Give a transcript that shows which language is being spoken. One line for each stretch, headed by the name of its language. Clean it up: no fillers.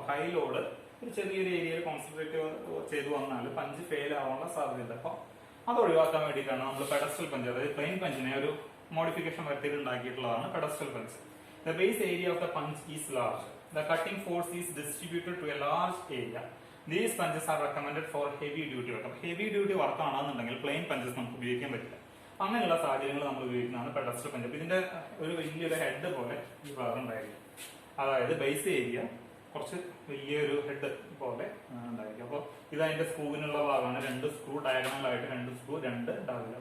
Malayalam: അപ്പൊ high load ഒരു ചെറിയൊരു ഏരിയയിൽ കോൺസെൻട്രേറ്റ് ചെയ്ത് വന്നാൽ പഞ്ച് ഫെയിൽ ആവാനുള്ള സാധ്യത. അപ്പൊ അത് ഒഴിവാക്കാൻ വേണ്ടിയിട്ടാണ് നമ്മൾ പെഡസ്ട്രൽ പഞ്ച്, അതായത് പ്ലെയിൻ പഞ്ചിനെ ഒരു മോഡിഫിക്കേഷൻ വരുത്തിയിട്ട് ഉണ്ടാക്കിയിട്ടുള്ളതാണ് pedestal punch.
English: The base area of the punch is large. The cutting force is distributed to a large area. These punches are recommended for heavy duty work.
Malayalam: Heavy duty work ആണെന്നുണ്ടെങ്കിൽ plain punches നമുക്ക് ഉപയോഗിക്കാൻ പറ്റില്ല. അങ്ങനെയുള്ള സാഹചര്യങ്ങൾ നമ്മൾ ഉപയോഗിക്കുന്നതാണ് pedestal punch. ഇതിന്റെ ഒരു വലിയൊരു ഹെഡ് പോലെ ഈ ഭാഗം ഉണ്ടായിരിക്കും. അതായത് ബേസ് ഏരിയ കുറച്ച് വലിയൊരു ഹെഡ് പോലെ ഉണ്ടായിരിക്കും. അപ്പോൾ ഇത് അതിന്റെ സ്ക്രൂവിനുള്ള ഭാഗമാണ്. 2 സ്ക്രൂ ഡയഗണൽ ആയിട്ട് 2 സ്ക്രൂ 2 ഉണ്ടാവില്ല.